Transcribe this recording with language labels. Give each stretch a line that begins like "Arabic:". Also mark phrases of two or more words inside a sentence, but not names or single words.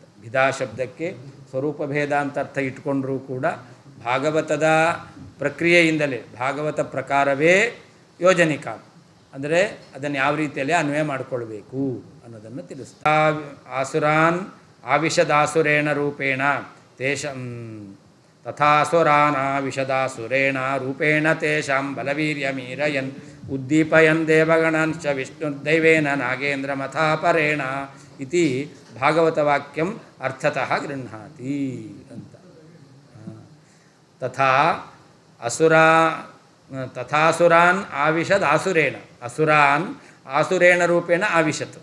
Kannada: ಭಿದಾ ಶಬ್ದಕ್ಕೆ ಸ್ವರೂಪಭೇದ ಅಂತ ಅರ್ಥ ಇಟ್ಕೊಂಡ್ರೂ ಕೂಡ ಭಾಗವತದ ಪ್ರಕ್ರಿಯೆಯಿಂದಲೇ, ಭಾಗವತ ಪ್ರಕಾರವೇ ಯೋಜನಿಕಾ ಅಂದರೆ ಅದನ್ನು ಯಾವ ರೀತಿಯಲ್ಲಿ ಅನ್ವಯ ಮಾಡಿಕೊಳ್ಬೇಕು ಅನ್ನೋದನ್ನು ತಿಳಿಸ್ತಾ.
Sanskrit: ಆಸುರಾನ್ ಆವಿಷದಾಸುರೇಣ ರೂಪೇಣ ತೇಷಾಂ ತಥಾಸುರಾನಾವಿಷದಾಸುರೇಣ ರೂಪೇಣ ತೇಷಾಂ ಬಲವೀರ್ಯಮೀರಯನ್ ಉದ್ದೀಪಯನ್ ದೇವಗಣಾಂಶ್ಚ ವಿಷ್ಣುರ್ದೈವೇನ ನಾಗೇಂದ್ರಮಥಾಪರೇಣ ಇತಿ ಭಾಗವತವಾಕ್ಯಂ ಅರ್ಥತಃ ಗೃಹ್ಣಾತಿ ಅಂತ. ತಥಾಸುರಾನ್ ಆವಿಷದ್ ಆಸುರೇಣ, ಅಸುರಾನ್ ಆಸುರೇಣ ರೂಪೇಣ ಆವಿಶತ್.